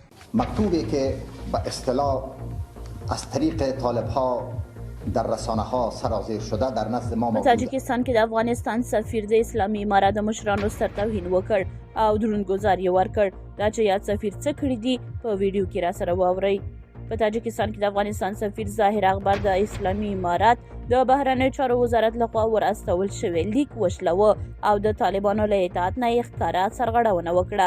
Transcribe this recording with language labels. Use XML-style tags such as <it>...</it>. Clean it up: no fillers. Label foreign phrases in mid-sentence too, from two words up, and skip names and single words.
<fa>مکتوبی که به اصطلاح از طریق طالب ها در رسانه ها سرازیر شده در نزد ما موجود.</fa> <ps>په تاجکستان کې د افغانستان سفیر د اسلامي امارات د مشرانو سر توهین وکړ او درونګزار یې ورکړ. دا چې یاد سفیر څه کړي دي په ویډیو کې را سره واورئ. په تاجکستان کې د افغانستان سفیر ظاهر اخبار د اسلامي امارات د بهرنیو چارو وزارت لخوا ور استول شوی لیک وشلوه او د طالبانو له اطاعت نه یې ښکاره سرغړونه وکړه.</ps>